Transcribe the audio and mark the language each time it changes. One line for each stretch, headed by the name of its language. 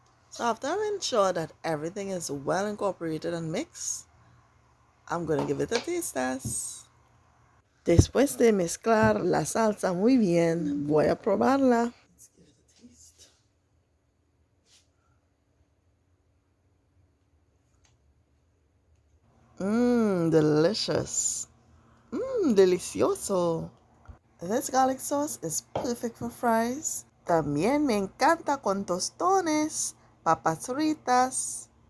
English: So after I've ensured that everything is well incorporated and mixed, I'm going to give it a taste test.
Spanish: Después de mezclar la salsa muy bien, voy a probarla.
English: Let's give it a taste. Delicious.
Spanish: Delicioso.
English: This garlic sauce is perfect for fries.
Spanish: También me encanta con tostones, papas fritas.